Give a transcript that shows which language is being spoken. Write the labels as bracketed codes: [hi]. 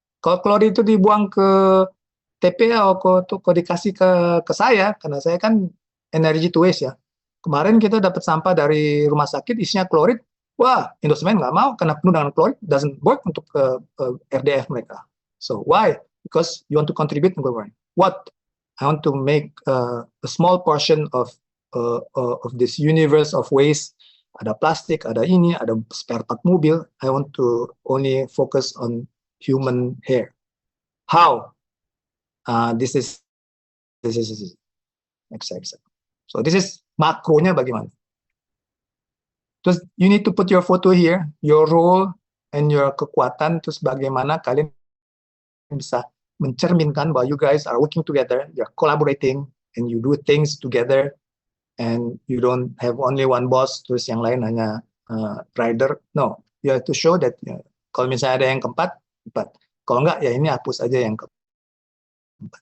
[id] Kalau klorid itu dibuang ke TPA atau dikasih ke saya, karena saya kan [en] energy to waste [id] ya. Kemarin kita dapat sampah dari rumah sakit isinya klorid. Wah, Indosemen nggak mau karena penuh dengan klorid, [en] doesn't work [id] untuk RDF mereka. [en] So why? Because you want to contribute to government. What? I want to make a small portion of this universe of waste. [id] Ada plastik, ada ini, ada spare part mobil. [en] I want to only focus on human hair. How? This is exact. So this is [id] makronya bagaimana. [en] Terus you need to put your photo here, your role and [id] your kekuatan, terus bagaimana kalian bisa mencerminkan bahwa [en] you guys are working together, you're collaborating, and you do things together, and you don't have only one boss, [id] terus yang lain hanya rider. [en] No, you have to show that [id] kalau misalnya ada yang keempat, kalau enggak ya ini hapus aja yang keempat.